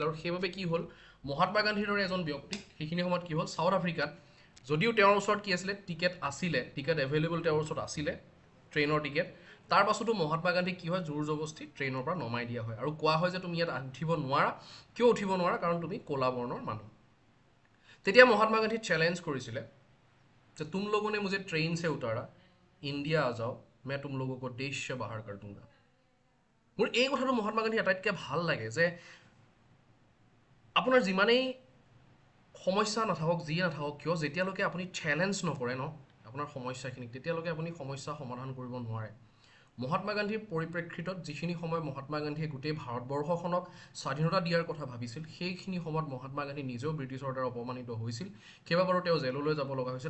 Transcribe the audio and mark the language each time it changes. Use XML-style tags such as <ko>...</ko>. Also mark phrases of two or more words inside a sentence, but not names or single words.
<as>আৰু সেইবাবে কি হ'ল মহাত্মা গান্ধীৰ দৰে এজন ব্যক্তিক সেইখিনি সময়ত কি হ'ল চাউথ আফ্ৰিকাত, যদিও তেওঁৰ ওচৰত কি আছিলে টিকেট আছিলে, টিকেট এভেইলেবল তেওঁৰ ওচৰত আছিলে ট্ৰেইনৰ টিকেট, তাৰ পাছতো মহাত্মা গান্ধীক কি হয় জোৰ জবস্তি ট্ৰেইনৰ পৰা নমাই দিয়া হয়, আৰু কোৱা হয় যে তুমি ইয়াত উঠিব নোৱাৰা, কিয় উঠিব নোৱাৰা, কাৰণ তুমি ক'লা বৰ্ণৰ মানুহ। তেতিয়া মহাত্মা গান্ধী চেলেঞ্জ কৰিছিলে যে</as> <hi>तुम लोगों ने मुझे ट्रेन से उतारा, ইণ্ডিয়া आ जाओ, मैं तुम लोगों को देश से बाहर कर दूंगा।</hi> <as>মোৰ এই কথাটো মহাত্মা গান্ধী আটাইতকৈ ভাল লাগে যে আপোনাৰ যিমানেই সমস্যা নাথাকক, যি নাথাকক কিয়, যেতিয়ালৈকে আপুনি চেলেঞ্জ নকৰে ন আপোনাৰ সমস্যাখিনিক, তেতিয়ালৈকে আপুনি সমস্যা সমাধান কৰিব নোৱাৰে। মহাত্মা গান্ধীৰ পৰিপ্ৰেক্ষিতত যিখিনি সময় মহাত্মা গান্ধীয়ে গোটেই ভাৰতবৰ্ষখনক স্বাধীনতা দিয়াৰ কথা ভাবিছিল, সেইখিনি সময়ত মহাত্মা গান্ধী নিজেও ব্ৰিটিছৰ দ্বাৰা অপমানিত হৈছিল, কেইবাবাৰো তেওঁ জেললৈ যাব লগা হৈছিল।</as>